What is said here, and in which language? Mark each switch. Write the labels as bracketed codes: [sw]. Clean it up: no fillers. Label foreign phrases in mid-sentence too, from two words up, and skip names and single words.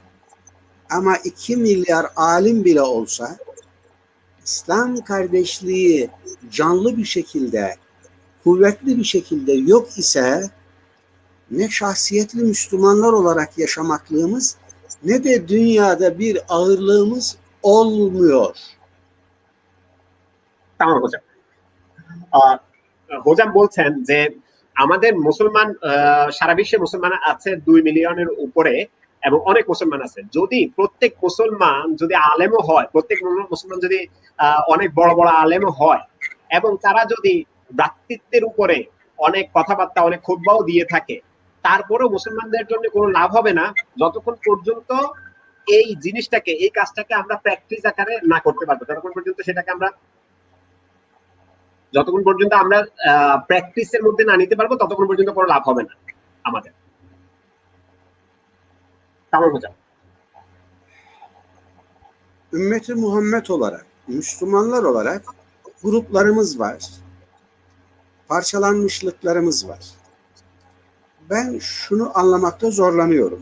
[tr] Ama 2 milyar alim bile olsa İslam kardeşliği canlı bir şekilde, kuvvetli bir şekilde yok ise ne şahsiyetli Müslümanlar olarak yaşamaklığımız ne de dünyada bir ağırlığımız olmuyor. Tamam hocam. [bn] হোজাম বলছেন যে আমাদের মুসলমান, সারা বিশ্বে মুসলমান আছে 2 মিলিয়নের উপরে এবং অনেক মুসলমান আছে। যদি প্রত্যেক মুসলমান যদি আলেমও হয়, প্রত্যেক মুসলমান যদি অনেক বড় বড় আলেমও হয় এবং তারা যদি ভ্রাতৃত্বের উপরে অনেক কথাবার্তা, অনেক খুতবাও দিয়ে থাকে, তারপরেও মুসলমানদের জন্য কোনো লাভ হবে না যতক্ষণ পর্যন্ত এই জিনিসটাকে, এই কাজটাকে আমরা প্র্যাকটিস আকারে না করতে পারবো, যতক্ষণ পর্যন্ত সেটাকে আমরা প্র্যাকটিসের মধ্যে না নিতে পারবো, ততক্ষণ পর্যন্ত কোনো লাভ হবে না আমাদের। [tr] Tamam hocam. Ümmeti Muhammed olarak, Müslümanlar olarak gruplarımız var. Parçalanmışlıklarımız var. Ben şunu anlamakta zorlanıyorum.